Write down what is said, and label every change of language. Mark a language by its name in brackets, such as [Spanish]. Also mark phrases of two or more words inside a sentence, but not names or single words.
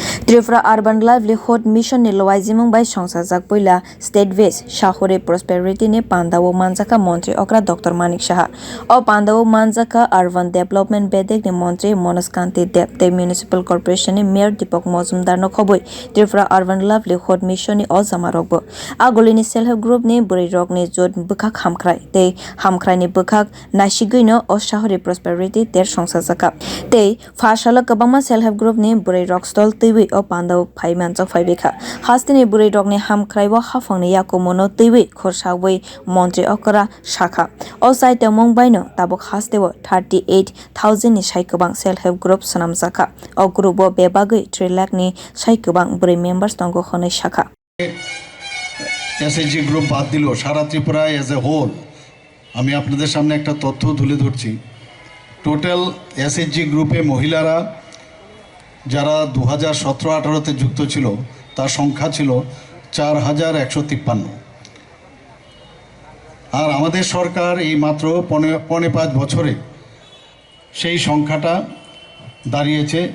[Kok Borok] Tripura Arban livelihood mission ni luajimung by songchajak puila State-based Sahuri Prosperity ni panda o manjakha montri okra Dr.Manik Saha o panda o manjakha [English] Arban development [Kok Borok] bedek ni montri Manoj Kanti Deb [English] the municipal corporation [Kok Borok] ni mayor Dipak Majumder no khobui Tripura Arban livelihood mission ni o jamarokbo agoli ni [English] self help group [Kok Borok] ni buri rok ni jot bukhak hamkrai te hamkrai ni bukhak nasigui no o Sahuri Prosperity ter songchajaka te phasala kabangma [English] self help group [Kok Borok] ni buri rok stall tui o panda phaiman chok phaibekha hastini buri rokni hamkraibo hafangni yakumono tui khorsawui montri okra shakha o site mungbaino tabuk hasteo 38,000 ni saikobang [English] self help group [Kok Borok] sanamjaka o group o bebagui 3 lakh ni saikobang buri members tongo khonai shakha [English] SHG group [Bangla] বাদ দিল সারা ত্রিপুরায় [English] as a whole [Bangla] আমি আপনাদের সামনে একটা তথ্য তুলে ধরছি [English] total SHG [Bangla] গ্রুপে মহিলারা যারা 2017-18 যুক্ত ছিল তার সংখ্যা ছিল 4,153 আর আমাদের সরকার এই মাত্র 5 বছরে সেই সংখ্যাটা দাঁড়িয়েছে